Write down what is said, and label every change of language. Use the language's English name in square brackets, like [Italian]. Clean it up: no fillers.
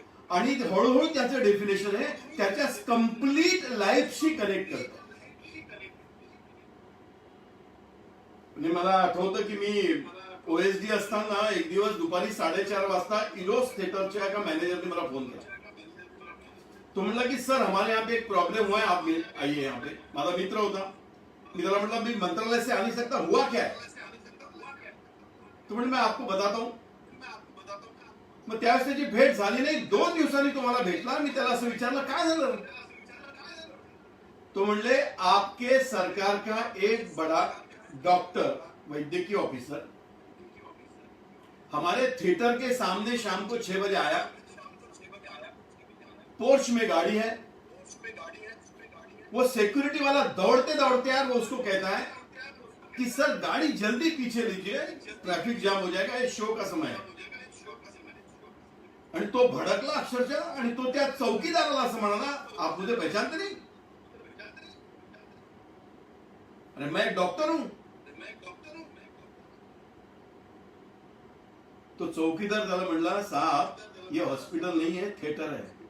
[Marathi] आणि हळूहळू त्याचं डेफिनेशन आहे त्याच्या कंप्लीट लाईफशी कनेक्ट करतं. म्हणजे मला आठवतं की मी OSD असताना एक दिवस दुपारी 4:30 वाजता इरोस थिएटरच्या एका मॅनेजरने मला फोन केला. तो म्हणला की [Hindi] सर हमारे यहाँ पे एक प्रॉब्लम हुआ है, आप आइए यहाँ पे. [Marathi] माझा मित्र होता, मी त्याला म्हटलं मी [Hindi] मंत्रालय से आ नहीं सकता, हुआ क्या है? [Marathi] तो म्हणजे [Hindi] मैं आपको बताता हूँ. [Marathi] मग त्यावेळेस त्याची भेट झाली नाही. 2 दिवसांनी तो मला भेटला. मी त्याला असं विचारलं काय झालं. तो म्हणले [Hindi] आपके सरकार का एक बड़ा डॉक्टर, वैद्यकीय ऑफिसर हमारे थिएटर के सामने शाम को 6 बजे आया. पोर्च में गाड़ी है, वो सिक्योरिटी वाला दौड़ते दौड़ते यार वो उसको कहता है कि सर गाड़ी जल्दी पीछे लीजिए, ट्रैफिक जाम हो जाएगा, ये शो का समय है. [Marathi] आणि तो भडकला अक्षरशः. आणि तो त्या चौकीदाराला असं म्हणाला [Hindi] आप मुझे पहचानते नहीं? अरे मैं एक डॉक्टर हूं. [Marathi] तो चौकीदार त्याला म्हणला [Hindi] साहब ये हॉस्पिटल नहीं है, थिएटर है.